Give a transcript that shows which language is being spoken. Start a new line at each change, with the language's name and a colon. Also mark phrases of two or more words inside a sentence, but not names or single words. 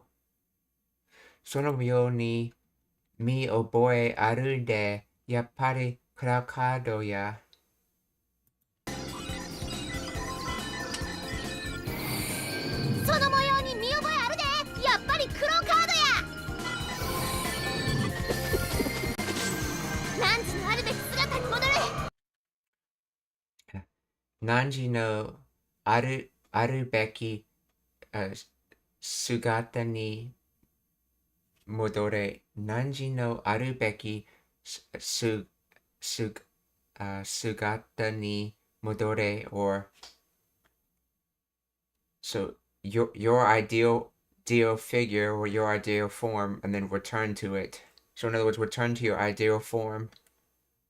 Japanese: その模様に見覚えあるでやっぱりクロウカードや. その模様に見覚えあるで。やっぱり黒カードや。汝のあるべき姿に戻れ。汝のあるべき姿に戻れ。汝のあるべき姿に戻れ
English: or so your ideal figure or your ideal form and then return to it. So in other words, return to your ideal form.